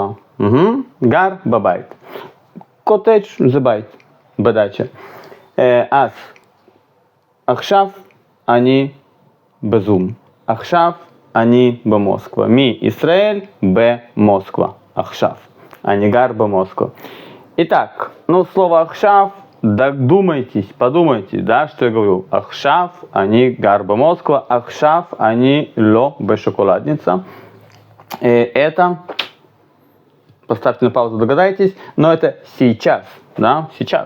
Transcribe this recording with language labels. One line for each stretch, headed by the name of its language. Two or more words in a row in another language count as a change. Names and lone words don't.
Hebrew: גר בבית. קוטג' זה בית, בדאצ'ה. אז עכשיו אני בזום. עכשיו אני במוסקבה. מישראל במוסקבה. עכשיו. אני גר במוסקבה.
Russian: Итак, слово «ахшав», додумайтесь, подумайте, да, что я говорю.
Hebrew: «עכשיו», אני גר במוסקבה, «עכשיו», אני לא בשוקולדניצה.
Russian: Это, поставьте на паузу, догадайтесь, но это сейчас, да, сейчас.